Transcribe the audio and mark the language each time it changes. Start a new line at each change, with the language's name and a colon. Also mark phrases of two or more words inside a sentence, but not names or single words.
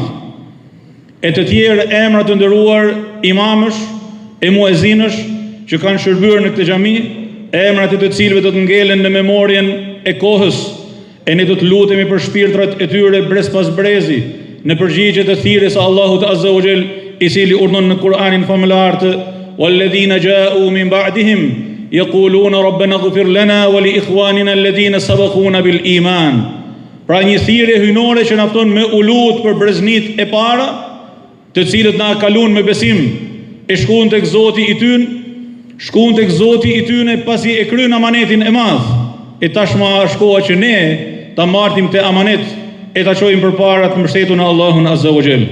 Albanian: E të tjerë emra të nderuar imamësh e muezinësh që kanë shërbyer në këtë xhami, emrat e të cilëve do të ngelen në memorien e kohës, e ne do të lutemi për shpirtrat e tyre brez pas brezi, në përgjigje të thirrjes së Allahut
Arabic: عز وجل,
Albanian: i cili urdhon në Kur'anin famëlar të
Arabic: "والذين جاءوا من بعدهم يقولون ربنا اغفر لنا ولإخواننا الذين سبقونا بالإيمان."
Albanian: Pra një thirrje hyjnore që na fton me u lut për breznit e para, të cilët na kalon me besim, e shkuan tek Zoti i tyre, pasi e kryen amanetin e madh. E tashma është koha që ne ta marrim te amanet e ta çojmë përpara të mbështetur në Allahun
Arabic: عز وجل.